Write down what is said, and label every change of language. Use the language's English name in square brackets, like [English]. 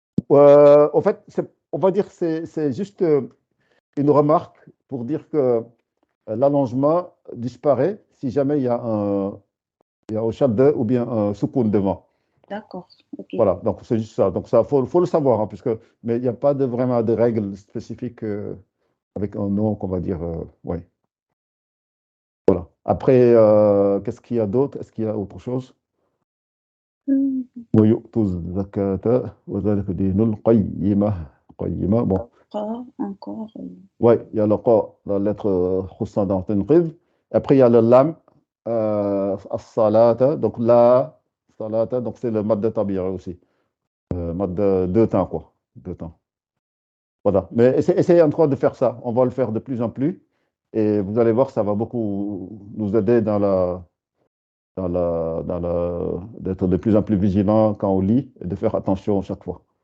[French] En fait, on va dire que c'est juste une remarque pour dire que l'allongement disparaît si jamais il y a un shadda ou bien un soukoun devant. D'accord. Ok. Voilà, donc c'est juste ça. Donc ça, faut le savoir, hein, mais il n'y a pas vraiment de règles spécifiques avec un nom qu'on va dire. Ouais. Voilà. Après, qu'est-ce qu'il y a d'autre? Est-ce qu'il y a autre chose? [Arabic] ويؤتوا الزكاة وذلك دين القيمة. قيمة. Bon. [French] Encore. Oui, il y a le qa, la lettre khussan dans Tinqidh. Après, il y a le lam, as-salata, donc la salata, donc c'est le mad de tabira aussi. Mad de 2 temps, quoi. 2 temps. Voilà. Mais essayez encore de faire ça. On va le faire de plus en plus. Et vous allez voir, ça va beaucoup nous aider d'être de plus en plus vigilant quand on lit et de faire attention chaque fois.